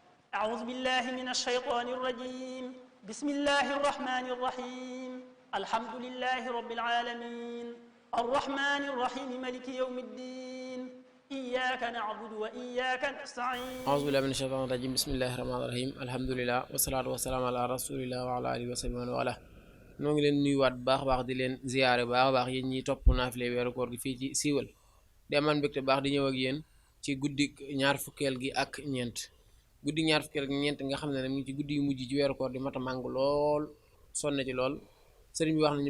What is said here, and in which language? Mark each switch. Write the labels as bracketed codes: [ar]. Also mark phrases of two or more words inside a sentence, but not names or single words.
[ar] أعوذ بالله من الشيطان الرجيم بسم الله الرحمن الرحيم الحمد لله رب العالمين الرحمن الرحيم ملك يوم الدين إياك نعبد وإياك نستعين أعوذ بالله من الشيطان الرجيم بسم الله الرحمن الرحيم الحمد لله والصلاة والسلام على رسول الله وعلى آله وصحبه ومن والاه [wo] noo ngi leen nuyuwaat bu baax di leen ziyaare baax yéen ñiy topp naafile weeru koor gi fii ci siiwal di amaan mbégte baax di ñëw ak yéen ci guddik ñaar fukkeel gi ak ñeent guddi ñaar fukkeel gi ñeent nga xam ne mu ngi ci guddi yu mujj ci weeru koor di mata màng lool sonne ci lool sëriñ bi wax nañu